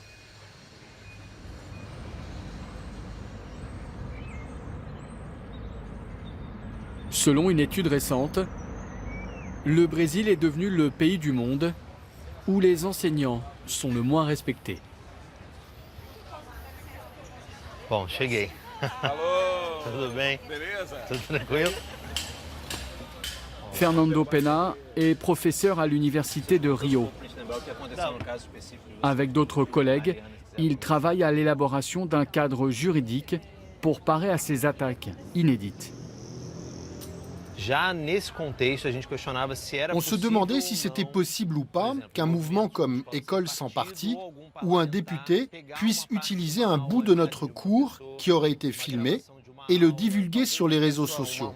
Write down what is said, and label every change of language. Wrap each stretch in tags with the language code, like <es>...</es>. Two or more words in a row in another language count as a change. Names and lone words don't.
<fr>Selon une étude récente, le Brésil est devenu le pays du monde où les enseignants sont le moins respectés.</fr> <pt>Bom, cheguei. Tudo bem? Tudo tranquilo?</pt> <fr>Fernando Pena est professeur à l'université de Rio. Avec d'autres collègues, il travaille à l'élaboration d'un cadre juridique pour parer à ces attaques inédites. On se demandait si c'était possible ou pas qu'un mouvement comme École sans parti ou un député puisse utiliser un bout de notre cours qui aurait été filmé et le divulguer sur les réseaux sociaux.</fr>